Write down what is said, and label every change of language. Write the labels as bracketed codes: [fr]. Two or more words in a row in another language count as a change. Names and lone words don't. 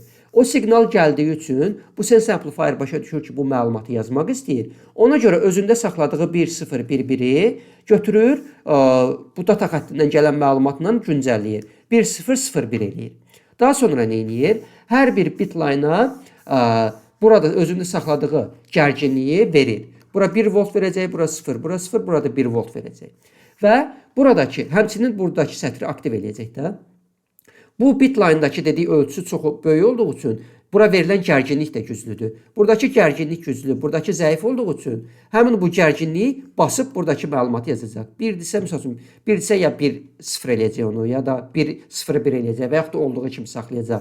[az] O siqnal gəldiyi üçün bu [en] sense amplifier [az] başa düşür ki, bu məlumatı yazmaq istəyir. Ona görə özündə saxladığı 1011-i götürür, bu data xəttindən gələn məlumatla güncəlləyir. 1001 eləyir. Daha sonra nə edir? Hər bir [en] bit line- [az] a burada özündə saxladığı gərginliyi verir. Bura 1 volt verəcək, bura 0, bura 0, burada 1 volt verəcək. Və buradakı, həmçinin buradakı sətri aktiv eləyəcək də. Bu [en] bit line- [az] dakı dediyi ölçüsü çox böyük olduğu üçün bura verilən gərginlik də güclüdür. Buradakı gərginlik güclü, buradakı zəif olduğu üçün həmin bu gərginliyi basıb buradakı məlumatı yazacaq. 1-dirsə, məsəl üçün, 1-dirsə ya 1-0 eləyəcək onu, ya da 1-0-1 eləyəcək və yaxud da olduğu kimi saxlayacaq.